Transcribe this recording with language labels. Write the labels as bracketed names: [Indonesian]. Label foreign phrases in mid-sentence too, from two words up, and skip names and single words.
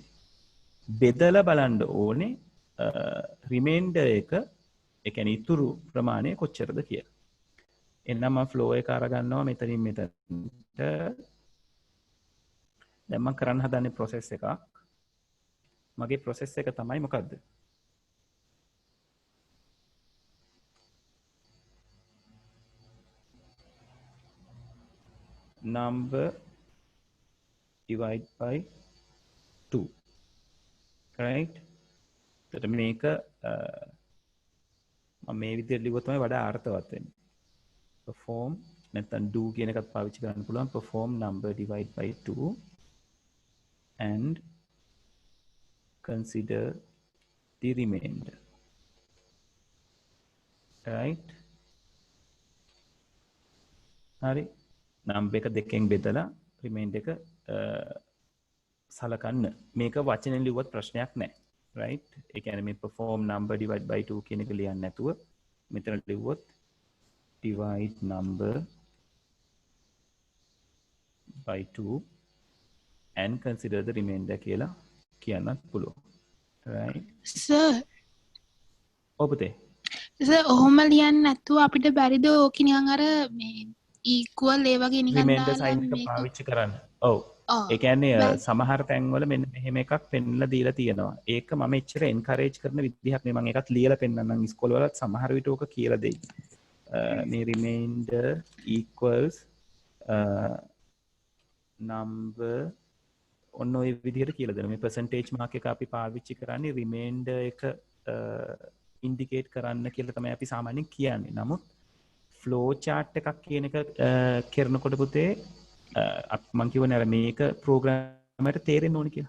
[Sinhala] බෙදලා බලන්න ඕනේ remainder එක ඒ කියන්නේ ඉතුරු ප්‍රමාණය කොච්චරද කියලා. එන්නම් මම flow එක අරගන්නවා මෙතනින් මෙතනට. දැන් මම කරන්න හදන්නේ process එකක්. මගේ process එක තමයි මොකද්ද? [English] number divide by 2. right? [Sinhala] එතකොට මේක මම මේ විදිහට ලිව්වොත් තමයි වඩා අර්ථවත් වෙන්නේ. perform නැත්නම් do කියන එකත් පාවිච්චි කරන්න පුළුවන්. [English] perform number divide by 2 and consider the remainder. right? [Sinhala] හරි. number එක දෙකෙන් බෙදලා remainder එක සලකන්න. මේක වචනෙන් ලිව්වත් ප්‍රශ්නයක් නැහැ. right? ඒ කියන්නේ මේ [English] perform number divide by 2 [Sinhala] කියන එක ලියන්න නැතුව මෙතන ලිව්වොත් [English] divide number by 2 and consider the remainder [Sinhala] කියලා කියන්නත් පුළුවන්. [English] right? [Sinhala] සර් ඔබතේ සර් ඔහොම ලියන්න නැතුව අපිට බැරිද ඕක නිකන් අර මේ equal ඒ වගේ නිකන් [English] remainder sign [Sinhala] දාලා එක මේක පාවිච්චි කරන්න. ඔව්. ඔව්. ඒ කියන්නේ බැ- සමහර තැන්වල මෙන්න මෙහෙම එකක් පෙන්ලා දීලා තියෙනවා. ඒක මම එච්චර encourage කරන විදිහක් නෙමෙයි. මම ඒකත් ලියලා පෙන්නන්නම් ඉස්කෝල වලත් සමහර විට ඕක කියලා දෙයි. මේ [English] remainder equals number [Sinhala] ඔන්න ඔය විදිහට කියලා දෙනවා. මේ [English] percentage mark [Sinhala] එක අපි පාවිච්චි කරන්නේ remainder එක indicate කරන්න කියලා තමයි අපි සාමාන්‍යයෙන් කියන්නේ. නමුත් [English] flow chart [Sinhala] එකක් කියන එක කරනකොට පුතේ මම කියවනේ අර මේක ප්‍රෝග්‍රෑමර්ට තේරෙන්න ඕනේ කියලා.